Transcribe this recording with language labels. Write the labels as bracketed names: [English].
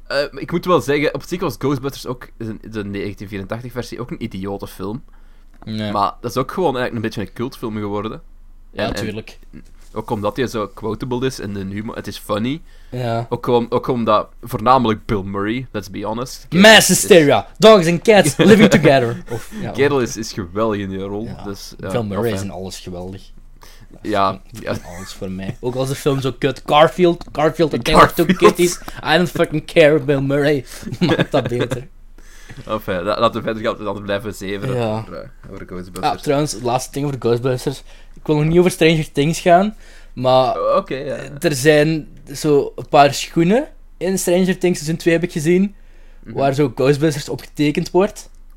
[Dutch] ik moet wel zeggen, op zich was Ghostbusters ook, de 1984 versie, ook een idiote film. Nee. Maar dat is ook gewoon eigenlijk een beetje een cultfilm geworden. Ja, natuurlijk. Ook omdat hij zo quotable is en de humor, het is funny. Ja. Ook omdat, voornamelijk Bill Murray, [English] let's be honest. Mass hysteria, dogs and cats living together. [Dutch] Gerald is geweldig in die rol. Ja. Dus, Bill Murray is in alles geweldig. Ja, alles voor mij. Ook als de film zo kut. Garfield, en Taylor Two Kitties. [English] I don't fucking care, Bill Murray. [Dutch] Maakt dat beter. Laten we verder gaan, dan blijven zeveren over Ghostbusters. Ja, trouwens, laatste ding over Ghostbusters. Ik wil nog niet over Stranger Things gaan, maar er zijn zo een paar schoenen in Stranger Things, seizoen 2 heb ik gezien, waar zo Ghostbusters op getekend wordt.